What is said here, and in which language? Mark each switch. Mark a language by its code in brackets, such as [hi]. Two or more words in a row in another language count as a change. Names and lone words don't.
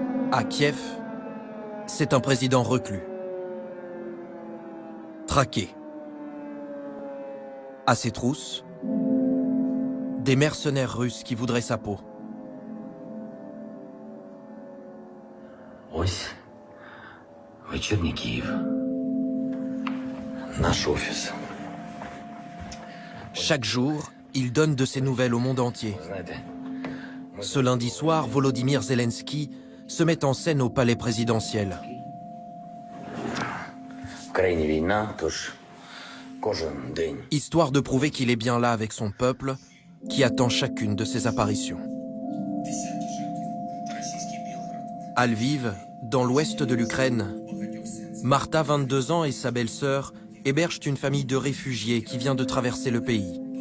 [fr] À Kiev, c'est un président reclus, traqué. À ses trousses, des mercenaires russes qui voudraient sa peau. [uk] Ось вечірній Київ. Наш офіс. [fr] Chaque jour, il donne de ses nouvelles au monde entier. [uk] Знаєте, [fr] Ce lundi soir, Volodymyr Zelensky se met en scène au palais présidentiel. [uk] в країні війна, тож кожен день [fr] Histoire de prouver qu'il est bien là avec son peuple, qui attend chacune de ses apparitions. À Lviv, dans l'ouest de l'Ukraine, Marta, 22 ans, et sa belle-sœur hébergent une famille de réfugiés qui vient de traverser le pays.